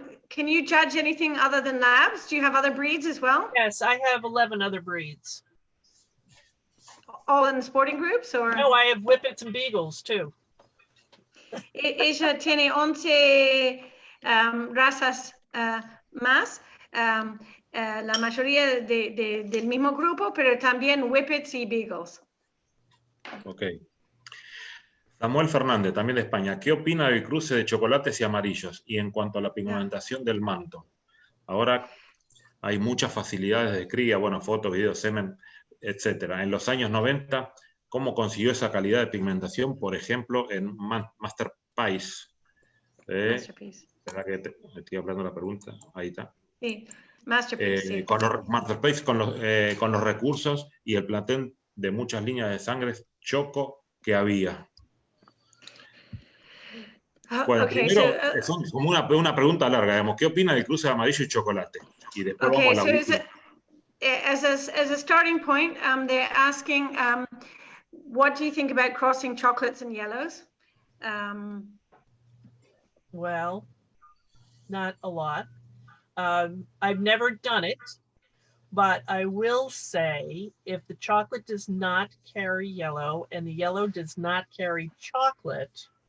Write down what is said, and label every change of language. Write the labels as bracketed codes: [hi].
[en] Can you judge anything other than labs? Do you have other breeds as well? Yes, I have 11 other breeds. All in sporting groups, or? No, I have whippets and beagles too. [es] Ella tiene 11 razas más, la mayoría del mismo grupo, pero también whippets y beagles. Ok. Samuel Fernández, también de España. ¿Qué opina del cruce de chocolates y amarillos? Y en cuanto a la pigmentación del manto. Ahora hay muchas facilidades de cría, bueno, fotos, videos, semen, etc. En los años 90, ¿cómo consiguió esa calidad de pigmentación? Por ejemplo, en Masterpiece. Masterpiece. ¿Verdad que estoy hablando de la pregunta? Ahí está. Sí, Masterpiece. Sí. Con los Masterpiece, con los recursos y el plantel de muchas líneas de sangre choco que había. Bueno, primero, es como una pregunta larga, digamos, ¿qué opina del cruce de amarillo y chocolate? Y después vamos a la última. [en] As a starting point, they're asking, what do you think about crossing chocolates and yellows? Well, not a lot. I've never done it, but I will say if the chocolate does not carry yellow and the yellow does not carry chocolate,